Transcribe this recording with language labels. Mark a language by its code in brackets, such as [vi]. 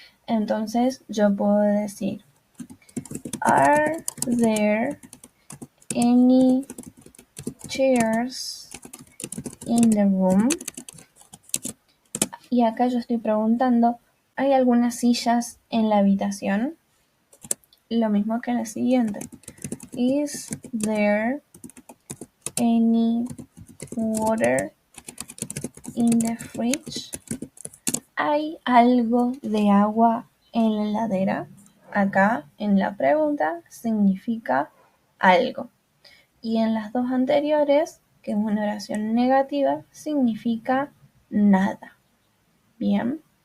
[es] Entonces yo puedo decir, [en] Are there any chairs in the room? [es] Y acá yo estoy preguntando, ¿hay algunas sillas en la habitación? Lo mismo que en la siguiente. [en] Is there any water in the fridge? [es] ¿Hay algo de agua en la heladera? Acá en la pregunta significa algo. Y en las dos anteriores, que es una oración negativa, significa nada. Bien.